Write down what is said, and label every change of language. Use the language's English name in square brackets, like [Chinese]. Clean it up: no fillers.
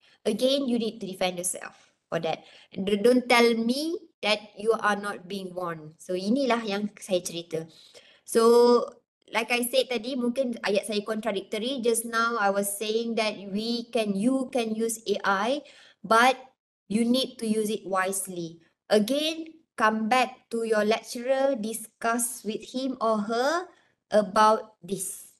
[English] Again, you need to defend yourself for that. Don't tell me that you are not being warned. [Malay] So inilah yang saya cerita. [English] So like I said [Malay] tadi, mungkin ayat saya [English] contradictory. Just now I was saying that you can use AI, but you need to use it wisely. Again, come back to your lecturer, discuss with him or her about this.